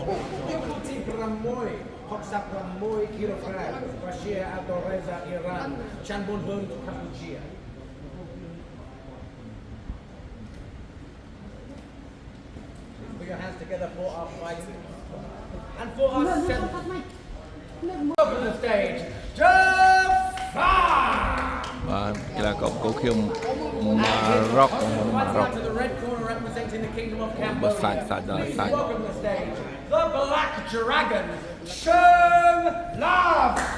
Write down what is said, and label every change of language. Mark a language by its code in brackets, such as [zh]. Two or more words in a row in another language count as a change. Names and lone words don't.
[en] Yukuti Bramoy, Hoksap Bramoy kilograms, Bashir Abdul-Reza, Iran, Chan Bon Ho to Cambodia. Put your hands together for our fighting. And for our seventh. Welcome to the stage, Jafar! [km] បាទកីឡាករកូឃៀមម៉ារ៉ុក [en] to the red corner representing the Kingdom of Cambodia. Please welcome to the stage, the Black Dragon, Sheng Lav.